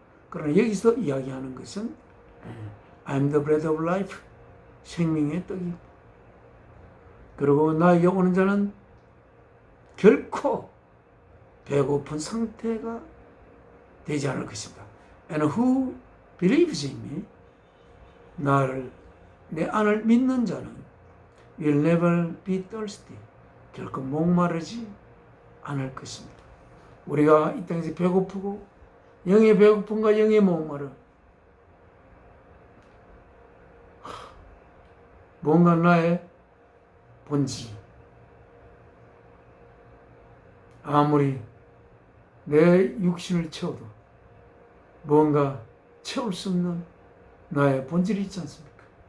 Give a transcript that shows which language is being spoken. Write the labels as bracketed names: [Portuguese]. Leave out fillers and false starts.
[Korean] 그러나 여기서 이야기하는 것은 [English] I'm the bread of life, [Korean] 생명의 떡이. 그리고 나에게 오는 자는 결코 배고픈 상태가 되지 않을 것입니다. [English] And who believes in me, [Korean] 내 안을 믿는 자는 [English] will never be thirsty, [Korean] 결코 목마르지 않을 것입니다. 우리가 이 땅에서 배고프고 영의 배고픔과 영의 목마름, 뭔가 나의 본질, 아무리 내 육신을 채워도 뭔가 채울 수 없는 나의 본질이 있지 않습니까?